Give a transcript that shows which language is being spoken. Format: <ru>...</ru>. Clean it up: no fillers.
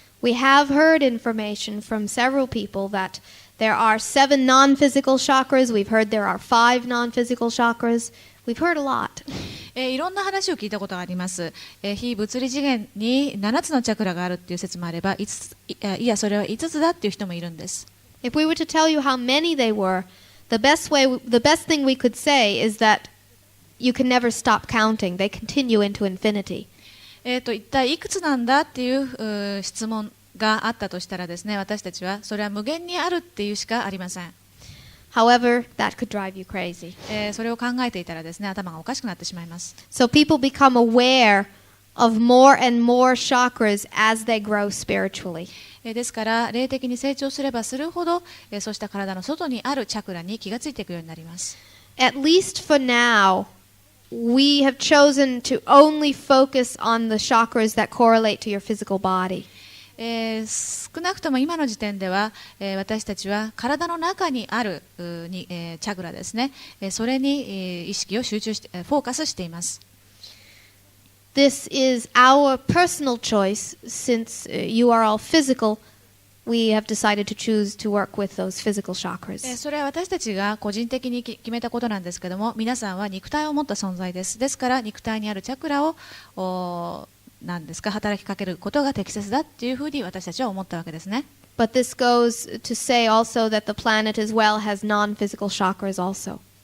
<en>We have heard information from several people that there are 7 non-physical chakras. We've heard there are 5 non-physical chakras. We've heard a lot.</en> <ja>いろんな話を聞いたことがあります。非物理次元に7つのチャクラがあるっていう説もあれば、いやそれは5つだっていう人もいるんです。</ja> <en>If we were to tell you how many they were, the best thing we could say is that you can never stop counting. They continue into infinity.</en> <ja>一体いくつなんだっていう質問があったとしたらですね、私たちはそれは無限にあるっていうしかありません。</ja> <en>However, that could drive you crazy.</en> <ja>それを考えていたらですね、頭がおかしくなってしまいます。</ja> <en>So people become aware of more and more chakras as they grow spiritually.</en> <ja>ですから霊的に成長すればするほど、そうした体の外にあるチャクラに気がついていくようになります。</ja> <en>At least for now, we have chosen to only focus on the chakras that correlate to your physical body.</en> <ja>少なくとも今の時点では、私たちは体の中にあるチャクラですね、それに、意識を集中してフォーカスしています。</ja> <en>This is our personal choice. Since you are all physical, we have decided to choose to work with those physical chakras.</en> <ja>それは私たちが個人的に決めたことなんですけども、皆さんは肉体を持った存在です。ですから肉体にあるチャクラを何ですか働きかけることが適切だっていうふうに私たちは思ったわけですね。</ja> <en>But this goes to say also that the planet as well has non-physical chakras also.</en>